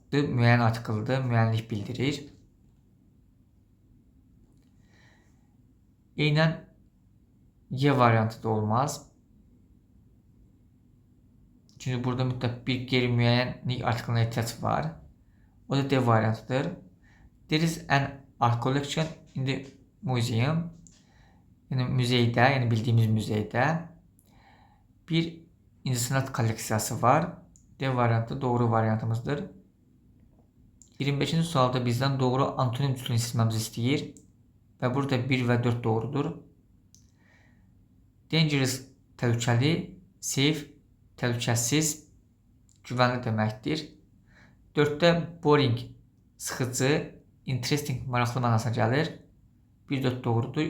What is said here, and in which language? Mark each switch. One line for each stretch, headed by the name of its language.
Azerbaijani: D müəyyən artikeldir, müəyyənlik bildirir. Eynən Y variantı da olmaz. Çünki burada mütləq bir qeyri-müəyyənlik artikelına ehtiyac var. O da D variantıdır.
English: There is an art collection in the museum.
Azerbaijani: Yəni müzeydə, yəni bildiyimiz müzeydə bir incəsənət kolleksiyası var. D variantı doğru variantımızdır. 25-ci sualda bizdən doğru antonim cütlüyünü seçməmizi istəyir və burada 1 və 4 doğrudur. Dangerous təhlükəli, safe təhlükəsiz, güvənli deməkdir. 4-də boring sıxıcı, interesting maraqlı mənasına gəlir. 1-4 doğrudur.